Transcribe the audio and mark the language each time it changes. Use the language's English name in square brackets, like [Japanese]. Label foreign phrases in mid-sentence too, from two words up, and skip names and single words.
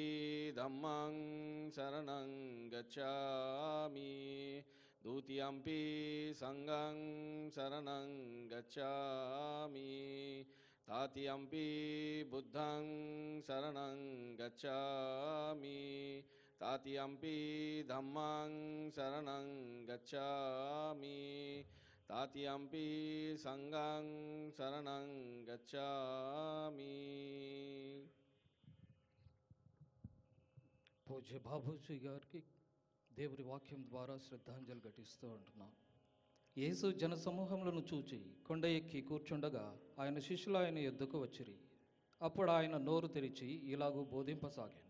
[Pali] धम्मं शरणं गच्छामि द्वितीयंपि संघं शरणं गच्छामि तृतीयंपि बुद्धं शरणं गच्छामि तृतीयंपि धम्मं शरणं गच्छामि तृतीयंपि संघं शरणं गच्छामि। [Telugu] పూజ్య బాబూజీ గారికి దేవుడి వాక్యం ద్వారా శ్రద్ధాంజలి ఘటిస్తూ ఉంటున్నాం. యేసు జనసమూహములను చూచి కొండ ఎక్కి కూర్చుండగా ఆయన శిష్యులు ఆయన యొద్దకు వచ్చిరి. అప్పుడు ఆయన నోరు తెరిచి ఇలాగూ బోధింపసాగాను.